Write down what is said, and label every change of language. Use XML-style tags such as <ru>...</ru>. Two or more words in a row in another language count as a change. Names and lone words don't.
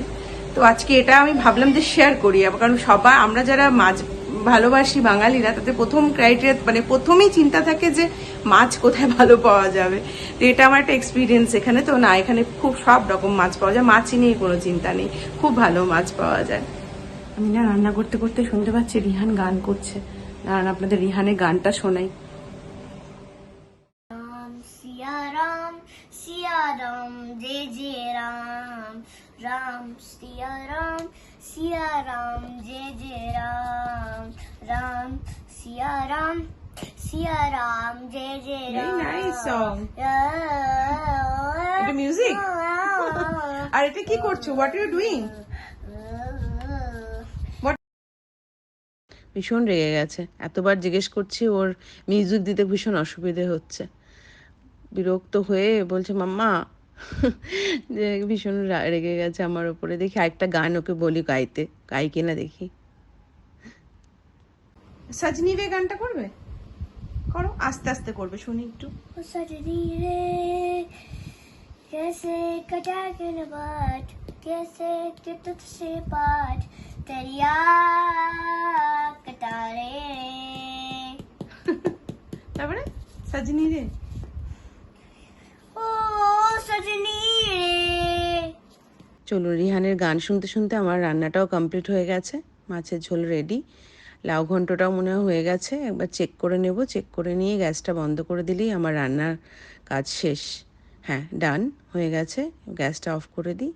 <bn>তো আজকে এটা আমি ভাবলাম যে শেয়ার করি, কারণ সবাই আমরা যারা মাছ ভালোবাসি বাঙালিরা, তাতে প্রথম ক্রাইটেরিয়া, মানে প্রথমেই চিন্তা থাকে যে মাছ কোথায় ভালো পাওয়া যাবে। তো এটা আমার একটা এক্সপিরিয়েন্স এখানে। তো না, এখানে খুব সব রকম মাছ পাওয়া যায়, মাছই নিয়ে কোনো চিন্তা নেই, খুব ভালো মাছ পাওয়া যায়। আমি না রান্না করতে করতে শুনতে পাচ্ছি রিহান গান করছে, দাঁড়ান আপনাদের রিহানের গানটা শোনাই।</bn> <hi>सिया राम जय जय राम राम सिया राम जय जय राम राम सिया राम जय जय राम।</hi> <en>Very nice song.</en> <bn>এটা মিউজিক। আর এটা কি করছো?</bn> <en>What are you doing?</en> <bn>ভীষণ রেগে গেছে, এতবার জিজ্ঞেস করছি, ওর মিউজিক দিতে ভীষণ অসুবিধে হচ্ছে, বিরক্ত হয়ে বলছে মাম্মা। যে ভীষণ রেগে গেছে আমার উপরে। দেখি আরেকটা গান ওকে বলি গাইতে, গাই কিনা দেখি। সজনী রে গানটা করবে, করো, আস্তে আস্তে করবে, শুনি একটু।</bn> <hi>सजनी रे कैसे कटा के बाट, कैसे के तुझसे पाठ, तेरिया कटारे</hi> <bn>তারপরে সজনী রে,</bn> <hi>ओ सजनी रे।</hi> <bn>চলুন রিহানের গান শুনতে শুনতে আমার রান্নাটাও কমপ্লিট হয়ে গেছে। মাছের ঝোল রেডি, লাউ ঘন্টটাও মনে হয়ে গেছে। একবার চেক করে নেব, চেক করে নিয়ে গ্যাসটা বন্ধ করে দিলেই আমার রান্নার কাজ শেষ। হ্যাঁ, ডান হয়ে গেছে, গ্যাসটা অফ করে দিই।</bn>